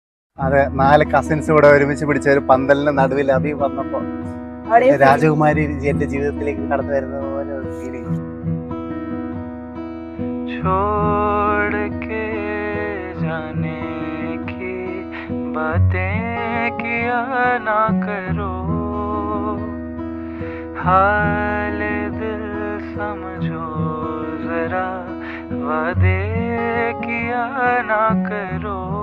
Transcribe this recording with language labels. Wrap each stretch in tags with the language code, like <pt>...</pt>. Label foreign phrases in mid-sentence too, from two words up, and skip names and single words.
<ml>അതെ, 4 കസിൻസ് കൂടെ ഒരുമിച്ച് പിടിച്ച ഒരു പന്തലിന്റെ നടുവിൽ അഭി വന്നപ്പോ രാജകുമാരി എന്റെ ജീവിതത്തിലേക്ക് കടന്നു വരുന്നത് പോലെ ഒരു ഫീലിംഗ്.</ml> <hi>छोड़ के जाने की बातें किया ना करो, हाल दिल समझो जरा, वादे किया ना करो.</hi>